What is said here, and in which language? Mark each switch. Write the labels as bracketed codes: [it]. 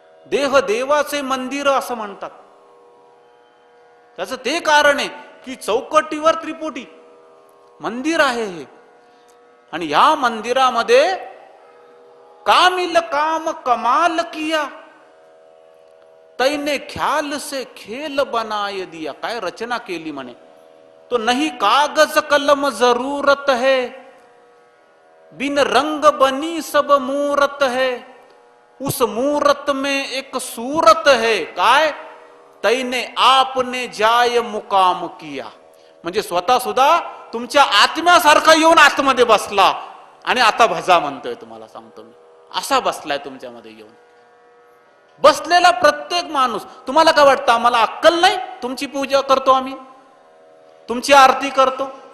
[mr] देह देवाचे मंदिर असं म्हणतात. त्याचं ते कारण आहे की चौकटीवर त्रिपुटी मंदिर आहे हे. आणि या मंदिरामध्ये [hi] कामिल काम कमाल किया, तैने ख्याल से खेल बनाय दिया. [mr] काय रचना केली म्हणे. [hi] तो नहीं कागज कलम जरूरत है, बिन रंग बनी सब मूरत है, उस मूरत में एक सूरत है. [mr] काय? [hi] तैने आपने जाय मुकाम किया. [mr] म्हणजे स्वतः सुद्धा तुमच्या आत्म्यासारखा येऊन आतमध्ये बसला आणि आता भजा म्हणतोय, तुम्हाला सांगतो मी. असा बसलाय तुमच्यामध्ये येऊन. बसलेला प्रत्येक माणूस. तुम्हाला काय वाटतं आम्हाला अक्कल नाही? तुमची पूजा करतो आम्ही, तुमची आरती करतो.